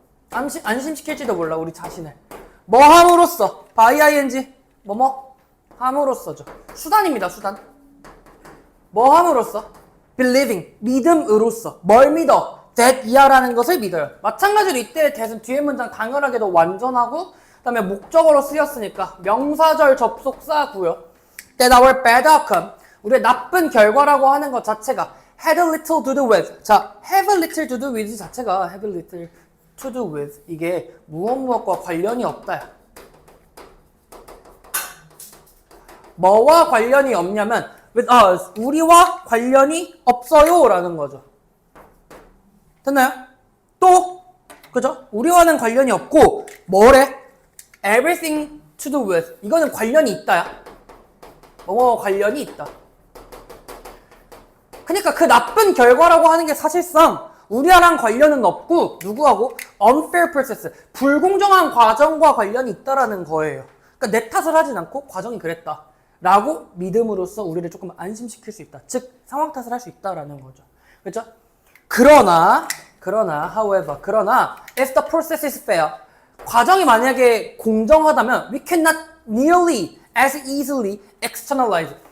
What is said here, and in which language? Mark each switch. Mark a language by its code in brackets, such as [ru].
[ko] 안심시킬지도 몰라, 우리 자신을. 뭐 함으로써, [en] by ing, [ko] 뭐뭐 함으로써죠. 수단입니다, 수단. 뭐 함으로써? [en] believing, [ko] 믿음으로써. 뭘 믿어? that 이하라는 것을 믿어요. 마찬가지로 이때의 that은 뒤에 문장 당연하게도 완전하고, 그 다음에 목적어로 쓰였으니까 명사절 접속사고요. [en] that our bad outcome, [ko] 우리의 나쁜 결과라고 하는 것 자체가 [en] had a little to do with. 자, have a little to do with 자체가 have a little to do with, [ko] 이게 무엇과 관련이 없다. 뭐와 관련이 없냐면 [en] with us, [ko] 우리와 관련이 없어요 라는 거죠. 됐나요? 또, 그죠? 우리와는 관련이 없고 뭐래? [en] everything to do with, [ko] 이거는 관련이 있다야. 뭐와 관련이 있다. 그러니까 그 나쁜 결과라고 하는 게 사실상 우리랑 관련은 없고 누구하고? [en] unfair process, [ko] 불공정한 과정과 관련이 있다라는 거예요. 그러니까 내 탓을 하진 않고 과정이 그랬다 라고 믿음으로써 우리를 조금 안심시킬 수 있다. 즉 상황 탓을 할 수 있다라는 거죠. 그렇죠? 그러나 [en] however, 그러나 if the process is fair, [ko] 과정이 만약에 공정하다면 [en] we cannot nearly as easily externalize.